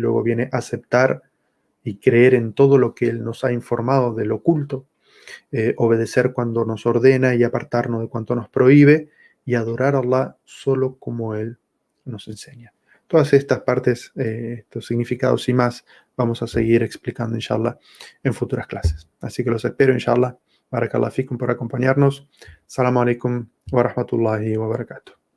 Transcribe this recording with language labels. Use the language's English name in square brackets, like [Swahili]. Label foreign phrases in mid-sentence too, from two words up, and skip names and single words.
[Spanish] Luego viene aceptar y creer en todo lo que él nos ha informado del oculto, obedecer cuando nos ordena y apartarnos de cuanto nos prohíbe, y adorar a Allah solo como él nos enseña. Todas estas partes, estos significados y más, vamos a seguir explicando, [Arabic] إن شاء الله, [Spanish] en futuras clases. Así que los espero, [Arabic] إن شاء الله. بارك الله فيكم [Spanish] por acompañarnos. [Arabic] السلام عليكم ورحمة الله وبركاته.